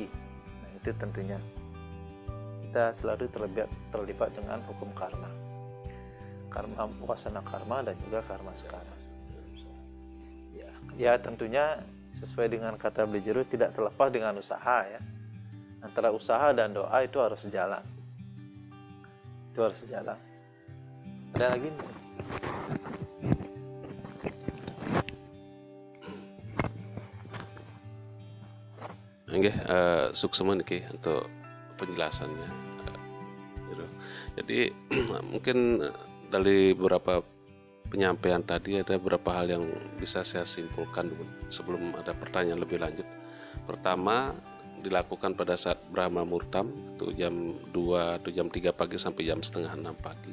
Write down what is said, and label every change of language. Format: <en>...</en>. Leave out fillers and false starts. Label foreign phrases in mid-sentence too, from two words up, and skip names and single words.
<id>Nah, itu tentunya kita selalu terlibat dengan hukum karma wasana karma dan juga karma sekarang. Ya tentunya sesuai dengan kata Beli Jeruk, tidak terlepas dengan usaha ya. Antara usaha dan doa itu harus sejalan. Ada lagi nih?</id> <ban>Nggih, suksemen</ban> <id>iki untuk penjelasannya. Jadi mungkin dari beberapa penyampaian tadi ada beberapa hal yang bisa saya simpulkan dulu sebelum ada pertanyaan lebih lanjut. Pertama, dilakukan pada saat Brahma Muhurtam, itu jam 2 atau jam 3 pagi sampai jam setengah 6 pagi.</id>